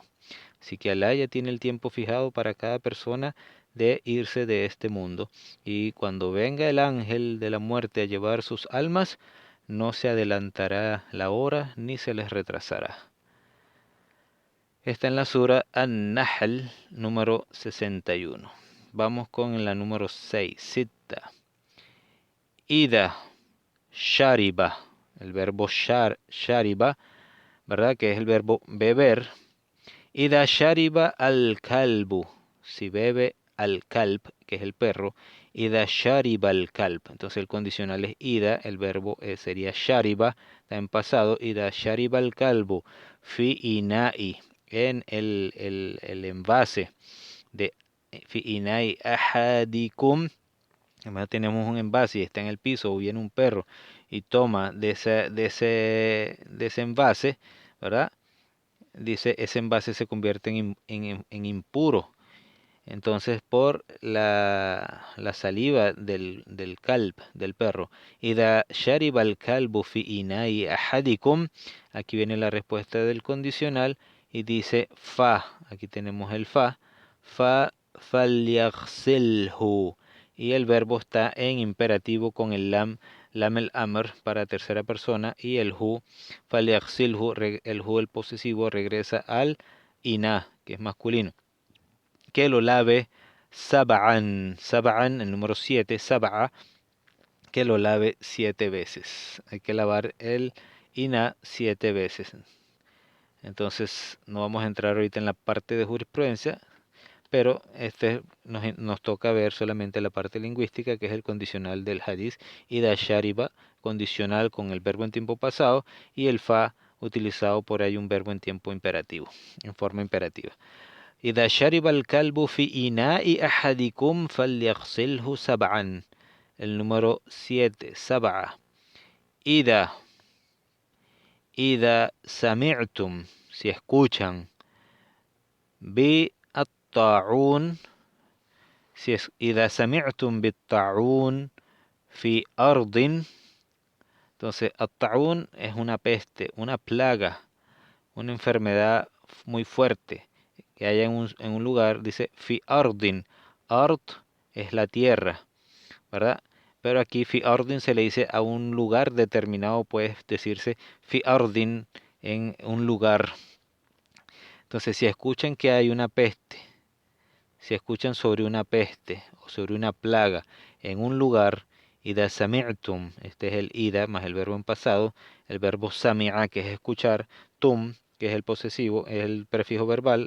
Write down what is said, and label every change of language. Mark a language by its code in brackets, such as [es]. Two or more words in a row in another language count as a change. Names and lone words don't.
[es] Así que Alá ya tiene el tiempo fijado para cada persona de irse de este mundo. Y cuando venga el ángel de la muerte a llevar sus almas, no se adelantará la hora ni se les retrasará. Está en la sura An-Nahl número 61. Vamos con la número 6. [ar] ستة. إذا. [es] Shariba. El verbo shariba, ¿verdad? Que es el verbo beber. [ar] إذا شرب الكلب. [es] Si bebe al-kalb, que es el perro. [ar] إذا شرب الكلب. [es] Entonces el condicional es ida. El verbo sería shariba. Está en pasado. [ar] إذا شرب الكلب. في إناء. [es] En el envase de [ar] في إناء أحدكم. [es] Además tenemos un envase y está en el piso o viene un perro y toma de ese envase, ¿verdad? Dice, ese envase se convierte en impuro. Entonces, por la saliva del kalb, del perro. [ar] إذا شرب الكلب في إناء أحدكم. [es] Aquí viene la respuesta del condicional y dice fa. Aquí tenemos el fa. [ar] ف فليغسله. [es] Y el verbo está en imperativo con el lam el amr para tercera persona y el hu falyaghsilhu, el hu el posesivo regresa al ina, que es masculino. Que lo lave [ar] سبعا، سبعا, [es] el número 7, sab'a, que lo lave 7 veces. Hay que lavar el ina 7 veces. Entonces, no vamos a entrar ahorita en la parte de jurisprudencia, pero nos toca ver solamente la parte lingüística, que es el condicional del hadith. [ar] إذا شرب, [es] condicional con el verbo en tiempo pasado, y el fa utilizado por ahí un verbo en tiempo imperativo, en forma imperativa. [ar] إذا شرب الكلب في إناء أحدكم فليغسله سبعا. [es] El número 7, [ar] سبعة. إذا سمعتم, [es] si escuchan, [ar] بالطاعون, إذا سمعتم بالطاعون في أرض. [es] Entonces, الطاعون es una peste, una plaga, una enfermedad muy fuerte que haya en un lugar. Dice [ar] في أرض. [es] Ard es la tierra, ¿verdad? pero aquí [ar] في أرض [es] se le dice a un lugar determinado, puede decirse [ar] في أرض [es] en un lugar. Entonces, si escuchan que hay una peste, si escuchan sobre una peste o sobre una plaga en un lugar, [ar] إذا سمعتم, [es] este es el ida más el verbo en pasado, el verbo sami'a que es escuchar, tum que es el posesivo, es el prefijo verbal.